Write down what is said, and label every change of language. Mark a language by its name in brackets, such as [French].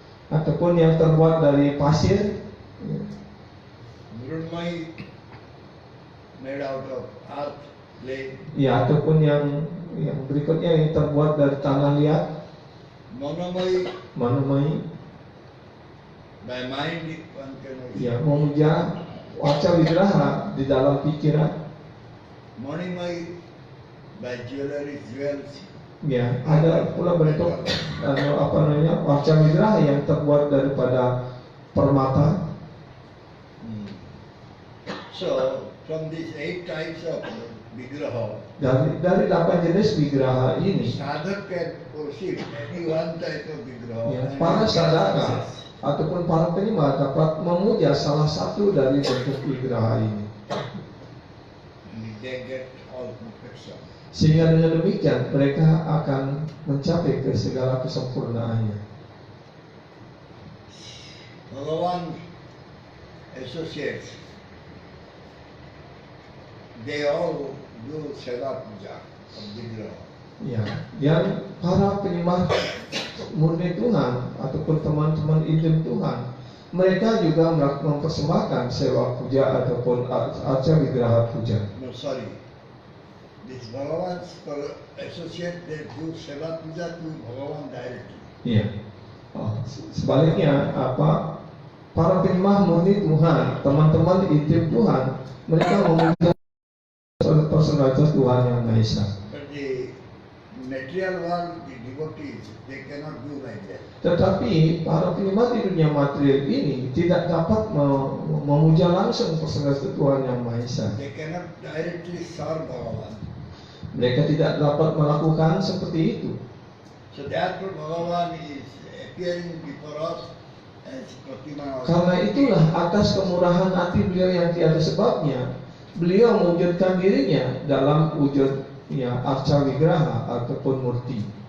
[Indonesian] ataupun yang terbuat dari pasir, ya. [English] Mrunmai made out of earth, clay, [Indonesian] Ya, ataupun yang berikutnya yang terbuat dari tanah liat, [Sanskrit] Manomai Manumai, [English] by mind one can also. [Indonesian] ya memuja Arca Vigraha di dalam pikiran, [English] Manimai by jewelry, jewels, [Indonesian] ya ada pula bentuk Arca Vigraha yang terbuat daripada permata. [English] So from these 8 types of Vigraha, [Indonesian] Dari 8 jenis Vigraha ini, [English] sadhak can worship any one type of Vigraha. [Indonesian] ya, [English] and [Indonesian] para [English] he can [Indonesian] sadhaka [English] access. [Indonesian] ataupun para penyembah dapat memuja salah satu dari bentuk Vigraha ini, [English] And they get all perfection. [Indonesian] sehingga dengan demikian mereka akan mencapai ke segala kesempurnaannya. [English] Bhagavan associates, they all do Seva Puja of Vigraha. [Indonesian] Ya, dan para penyembah murni Tuhan ataupun teman-teman intim Tuhan, mereka juga mempersembahkan sewa puja ataupun Arca Vigraha Puja. [English] No, sorry. This Bhagavan's associate, they do Seva Puja to Bhagavan directly. [Indonesian] Iya. Sebaliknya para penyembah murni Tuhan, teman-teman intim Tuhan, mereka memuja personalitas Tuhan Yang Maha Esa. [English] But the material world, the devotees, they cannot do like that. [Indonesian] Tetapi para penyembah di dunia material ini tidak dapat memuja langsung persembahyan Tuhan Yang Maha Esa. [English] They cannot directly serve Bhagavan. [Indonesian] Mereka tidak dapat melakukan seperti itu. [English] So therefore Bhagavan is appearing before us as Pratima. [Indonesian] Karena itulah atas kemurahan hati beliau yang tiada sebabnya, beliau mewujudkan dirinya dalam wujud arca wigraha ataupun murti.